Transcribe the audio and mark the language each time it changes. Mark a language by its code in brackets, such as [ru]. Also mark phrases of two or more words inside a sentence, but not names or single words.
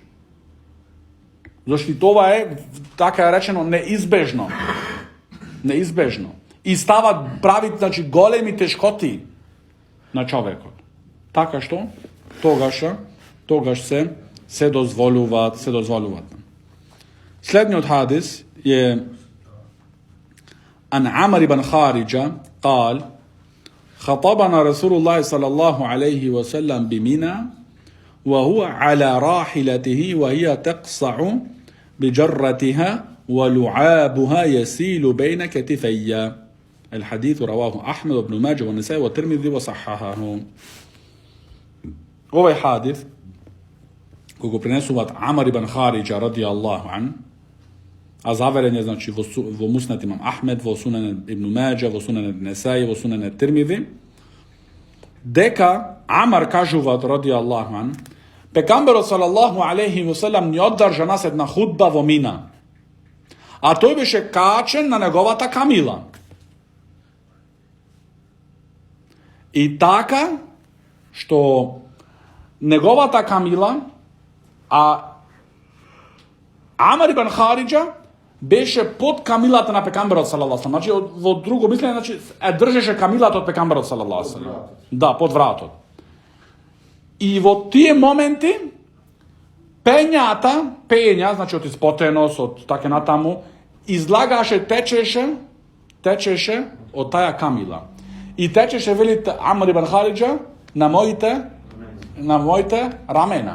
[mk] Зашто това е, така е речено, неизбежно. Неизбежно. И стават прави, значи, големи тешкоти на човекот. Така што, тогаш се дозволуваат. Следниот хадис е [ar] عن عمار بن خارجة قال خطبنا رسول الله صلى الله عليه وسلم بمنى وهو على راحلته وهي تقصع بجرتها ولعابها يسيل بين كتفي. الحديث رواه أحمد وابن ماجه والنسائي والترمذي وصححه. [mk] Овај хадис кога пренесуват Амар ибн Хариџа [ar] رضي الله عن, [mk] а заверен је значи во Муснад имам Ахмед, во Сунан ибн Маџа, во Сунан Несаи, во Сунан Тирмиди, дека Амар кажуват [ar] رضي الله عن, [mk] пекамберот [ar] صلى الله عليه وسلم [mk] ни одржа нас една худба во Мина, а тој беше качен на неговата камила. И така што неговата камила, а Амар ибн Хариджа беше под камилата на пекамберот [ar] صلى الله عليه وسلم. [mk] Значи во друго мислење, значи држеше камилата од пекамберот [ar] صلى الله عليه وسلم. [mk] Да, под вратот. И во тие моменти пења, значи од испотеност, од така натаму, излагаше, течеше од таја камила. И течеше, велите Амар ибн Хариджа, на моите рамена.